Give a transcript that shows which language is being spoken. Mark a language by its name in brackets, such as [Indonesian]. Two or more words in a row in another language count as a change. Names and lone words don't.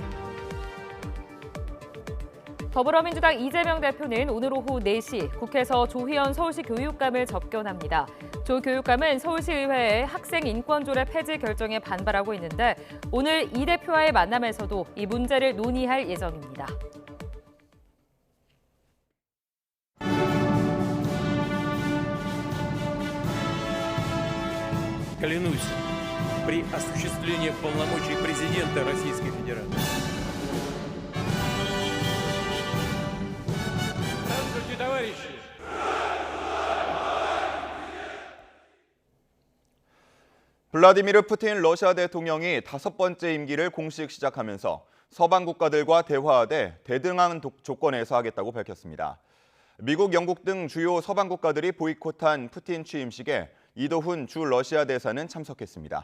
[Korean] 더불어민주당 이재명 대표는 오늘 오후 4시 국회에서 조희연 서울시 교육감을 접견합니다. 조 교육감은 서울시의회의 학생인권조례 폐지 결정에 반발하고 있는데 오늘 이 대표와의 만남에서도 이 문제를 논의할 예정입니다. [Russian] Клянусь при осуществлении полномочий президента Российской Федерации. Здравствуйте, товарищи! [Korean] 블라디미르 푸틴 러시아 대통령이 5번째 임기를 공식 시작하면서 서방 국가들과 대화하되 대등한 조건에서 하겠다고 밝혔습니다. 미국, 영국 등 주요 서방 국가들이 보이콧한 푸틴 취임식에 이도훈 주 러시아 대사는 참석했습니다.